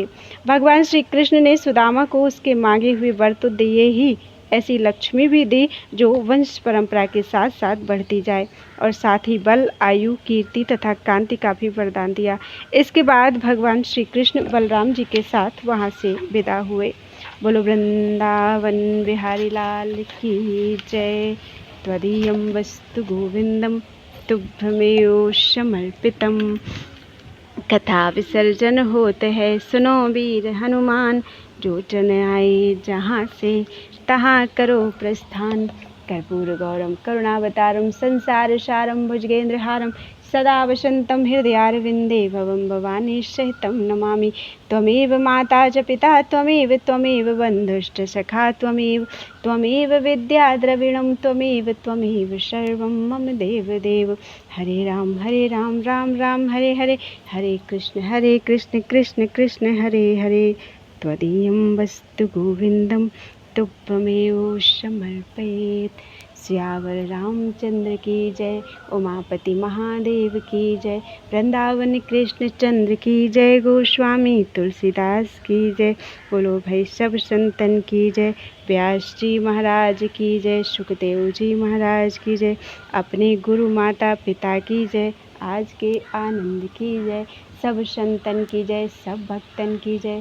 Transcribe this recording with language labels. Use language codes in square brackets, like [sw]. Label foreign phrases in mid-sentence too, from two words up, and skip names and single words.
[hi] भगवान श्री कृष्ण ने सुदामा को उसके मांगे हुए वर तो दिए ही, ऐसी लक्ष्मी भी दी जो वंश परंपरा के साथ साथ बढ़ती जाए, और साथ ही बल, आयु, कीर्ति तथा कांति का भी वरदान दिया। इसके बाद भगवान श्री कृष्ण बलराम जी के साथ वहाँ से विदा हुए। बोलो वृंदावन बिहारी लाल की जय। [sa] त्वदीयं वस्तु गोविंदम तुभ्यमेव समर्पितम। [hi] कथा विसर्जन होत है, सुनो वीर हनुमान। जो जन आए जहाँ से, तहाँ करो प्रस्थान। [sa] कर्पूर गौरम करुणावतारम संसार सारम भुजगेंद्रहारम सदा वसंतं हृदयारविंदे भवं भवानी सहितं नमामि। त्वमेव माता च पिता त्वमेव बन्धुश्च सखा त्वमेव विद्या द्रविणं त्वमेव सर्वं मम देवदेव। हरे राम राम राम हरे हरे, हरे कृष्ण कृष्ण कृष्ण हरे हरे। त्वदीयं वस्तु गोविंदम तुभ्यमेव समर्पयेत्। [hi] सियावर रामचंद्र की जय, उमापति महादेव की जय, वृंदावन कृष्ण चंद्र की जय, गोस्वामी तुलसीदास की जय। बोलो भाई सब संतन की जय। व्यास जी महाराज की जय, सुखदेव जी महाराज की जय, अपने गुरु माता पिता की जय, आज के आनंद की जय, सब संतन की जय, सब भक्तन की जय।